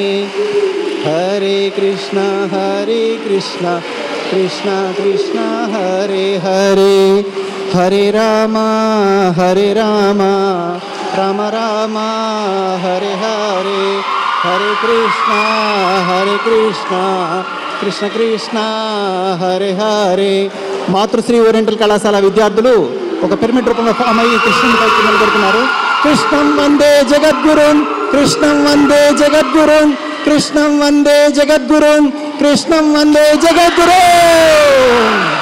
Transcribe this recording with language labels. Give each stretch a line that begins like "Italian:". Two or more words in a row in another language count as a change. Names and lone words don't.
Sanskrit: హరే కృష్ణ కృష్ణ కృష్ణ హరే హరే, హరే రామ రామ రామ హరే హరే, హరే కృష్ణ కృష్ణ కృష్ణ హరే హరే.
Telugu: మాతృశ్రీ ఓరియంటల్ కళాశాల విద్యార్థులు ఒక పిరమిడ్ రూపంలో ఫామ్ అయ్యి కృష్ణుని పైకి నిలబడుతున్నారు.
Sanskrit: కృష్ణం వందే జగద్గురున్, కృష్ణం వందే జగద్గురున్, కృష్ణం వందే జగద్గురున్, కృష్ణం వందే జగద్గురున్.